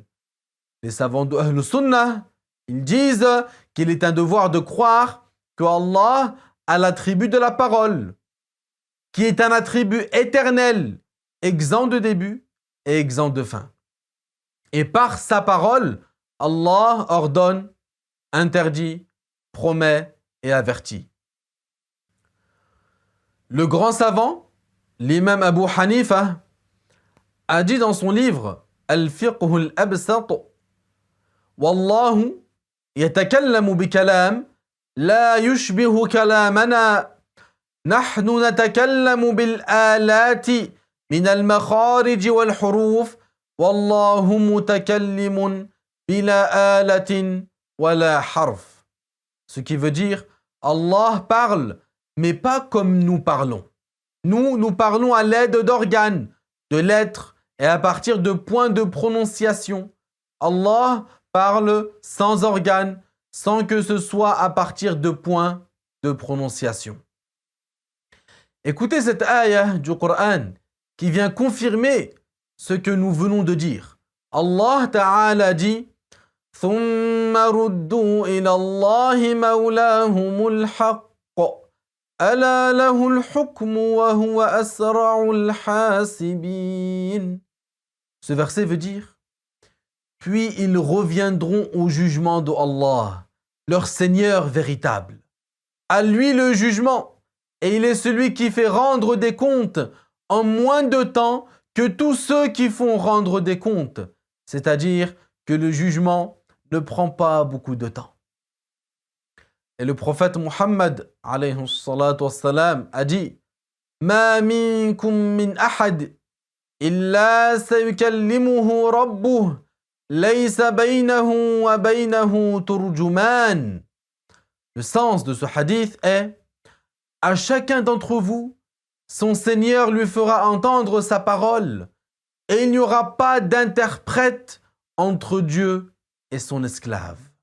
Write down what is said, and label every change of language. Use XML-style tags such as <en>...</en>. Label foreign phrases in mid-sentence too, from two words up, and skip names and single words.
<fr>Les savants de Ahl Sunnah, ils disent qu'il est un devoir de croire que Allah a l'attribut de la parole, qui est un attribut éternel, exempt de début et exempt de fin. Et par sa parole, Allah ordonne, interdit, promet et avertit. Le grand savant, l'imam Abu Hanifa, a dit dans son livre Al-Fiqh al-Absat,</fr> <ar>والله يتكلم بكلام لا يشبه كلامنا نحن نتكلم بالآلات من المخارج والحروف والله متكلم بلا آلة ولا حرف.</ar> <fr>Ce qui veut dire Allah parle mais pas comme nous parlons. Nous parlons à l'aide d'organes, de lettres et à partir de points de prononciation. Allah parle sans organes, sans que ce soit à partir de points de prononciation. Écoutez cette ayah du Coran qui vient confirmer ce que nous venons de dire. Allah Ta'ala dit</fr> <ar>ثُمَّ رُدُّوا إِلَى اللَّهِ مَوْلَاهُمُ الْحَقِّ أَلَا لَهُ الْحُكْمُ وَهُوَ أَسْرَعُ الْحَاسِبِينَ.</ar> <fr>Ce verset veut dire puis ils reviendront au jugement de Allah, leur Seigneur véritable. À lui le jugement, et il est celui qui fait rendre des comptes en moins de temps que tous ceux qui font rendre des comptes. C'est-à-dire que le jugement ne prend pas beaucoup de temps. Et le prophète Muhammad</fr> <ar>عليه الصلاة والسلام</ar> <fr>a dit</fr> <ar>ما منكم من أحد إلا سيكلمه ربه ليس بينه وبينه ترجمان.</ar> <fr>Le sens de ce hadith est à chacun d'entre vous, son Seigneur lui fera entendre sa parole et il n'y aura pas d'interprète entre Dieu et son esclave.</fr>